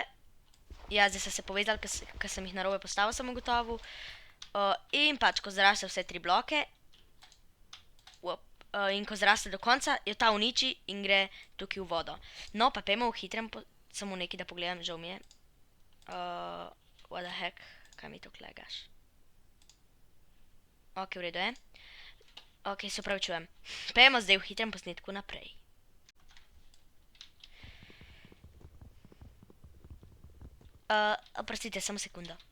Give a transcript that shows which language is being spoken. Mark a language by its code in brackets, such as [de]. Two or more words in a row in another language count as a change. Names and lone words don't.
[sl] Ja, zdaj so se povezali, ker sem jih narobe postavil, sem ugotovil. In pač, ko zraste vse 3 bloke, in ko zraste do konca, jo ta uniči in gre tukaj v vodo. No, pa pejmo v hitrem, samo nekaj, da pogledam, žal mi je. [en] What the heck, [sl] kaj mi to klegaš? Ok, v redu je. Ok, se opravičujem. Pejmo zdaj v hitrem posnetku naprej. Oprostite, samo sekundo.